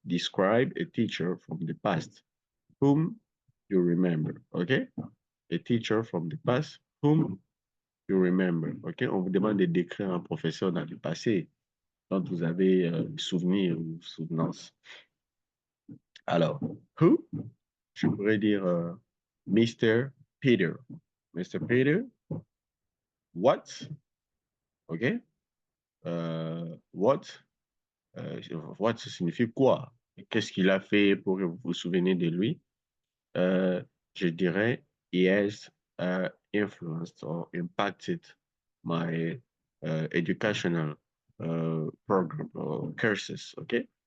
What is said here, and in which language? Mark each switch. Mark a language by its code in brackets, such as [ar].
[en] Describe a teacher from the past whom you remember. OK? A teacher from the past whom you remember. OK? [fr] On vous demande de décrire un professeur dans le passé dont vous avez souvenir ou souvenance. Alors, who? Je pourrais dire Mr. Peter. Mr. [en] Peter, what? OK? What? [fr] What signifie quoi? Qu'est-ce qu'il a fait pour que vous vous souvenez de lui? Euh, je dirais, [en] he has influenced or impacted my educational program or courses. Okay.